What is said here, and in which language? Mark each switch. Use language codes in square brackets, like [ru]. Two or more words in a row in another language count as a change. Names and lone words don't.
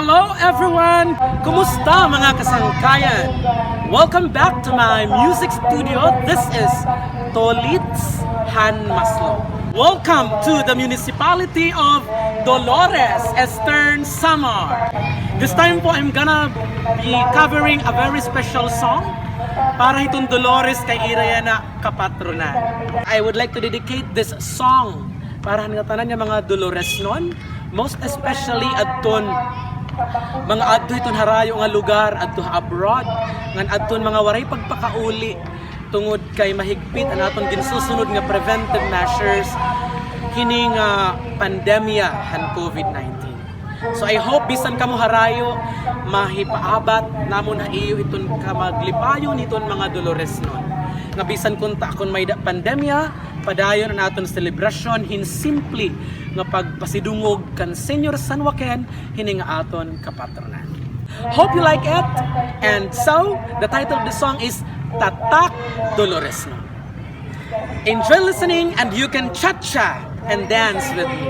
[en] Hello everyone! [war] Kumusta mga kasangkayan? [en] Welcome back to my music studio. This is Tolits Han Maslo. Welcome to the municipality of Dolores, Eastern Samar. This time po I'm gonna be covering a very special song [war] para itong Dolores kay Irayana Kapatronan. [en] I would like to dedicate this song [war] para hanatanan niya mga Dolores nun, most especially adton mga adto iton harayo nga lugar adto abroad ngan adton mga waray pagpakauli tungod kay mahigpit ang aton ginsusunod nga [en] preventive measures [war] hining pandemya han COVID-19. [en] So I hope [war] bisan kamo harayo mahipaabat namon haiyo iton kamaglipayon iton mga Dolores nun. Nga bisan kunta kon may pandemya padayon ang aton celebration hin simply nga pagpasidungog kan Senior San Joaquin hining aton kapatronan. [en] Hope you like it. And so the title of the song is Tatak Dolores No. Enjoy listening and you can cha-cha and dance with me.